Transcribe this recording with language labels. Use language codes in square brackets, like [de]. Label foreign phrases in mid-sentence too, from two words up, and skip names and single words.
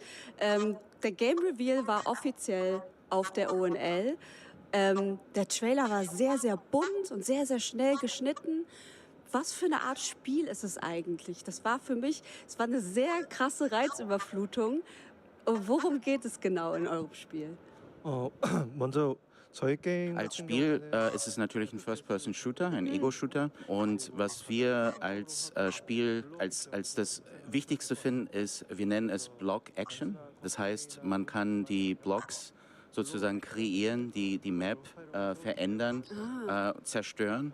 [de] Der Game Reveal war offiziell auf der ONL. Der Trailer war sehr, sehr bunt und sehr, sehr schnell geschnitten. Was für eine Art Spiel ist es eigentlich? Das war für mich, es war eine sehr krasse Reizüberflutung. Worum geht es genau in eurem Spiel? [ko] 먼저 저희 게임 [de] Als [ko] 같은 [de] Spiel [ko] 경우에는 [de] ist es natürlich ein First-Person-Shooter, ein Ego-Shooter. Und was wir als Spiel als das Wichtigste finden, ist, wir nennen es Block-Action. Das heißt, man kann die Blocks sozusagen kreieren, die Map verändern, zerstören.